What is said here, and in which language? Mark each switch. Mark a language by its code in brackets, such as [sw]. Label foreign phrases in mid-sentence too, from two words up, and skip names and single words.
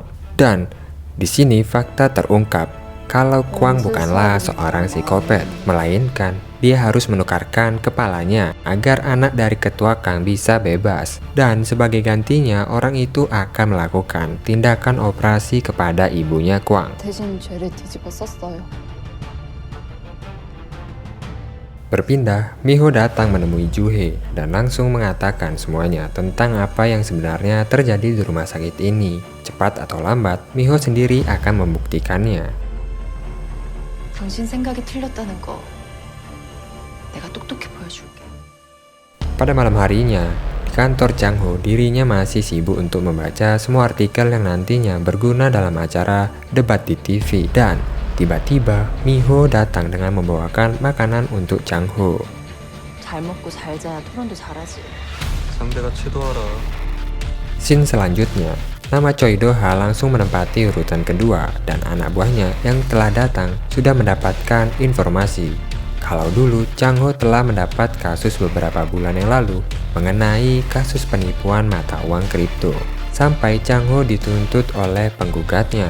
[id] Dan di sini fakta terungkap kalau Kwang bukanlah seorang psikopat, melainkan dia harus menukarkan kepalanya agar anak dari ketua Kang bisa bebas. Dan sebagai gantinya orang itu akan melakukan tindakan operasi kepada ibunya Kwang. [ko] 대신 죄를 뒤집어 썼어요. [id] Berpindah, Miho datang menemui Juhe dan langsung mengatakan semuanya tentang apa yang sebenarnya terjadi di rumah sakit ini. Cepat atau lambat, Miho sendiri akan membuktikannya. [ko] 당신 생각이 틀렸다는 거 내가 똑똑히 보여줄게. [id] Pada malam harinya, di kantor Chang-ho, dirinya masih sibuk untuk membaca semua artikel yang nantinya berguna dalam acara debat di TV. Dan tiba-tiba, Miho datang dengan membawakan makanan untuk Chang-ho. [ko] 잘 먹고 잘 자야 토론도 잘하지. 상대가 치도하라. [id] Scene selanjutnya, nama Choi Do-ha langsung menempati urutan kedua dan anak buahnya yang telah datang sudah mendapatkan informasi kalau dulu Chang-ho telah mendapat kasus beberapa bulan yang lalu mengenai kasus penipuan mata uang kripto sampai Chang-ho dituntut oleh penggugatnya.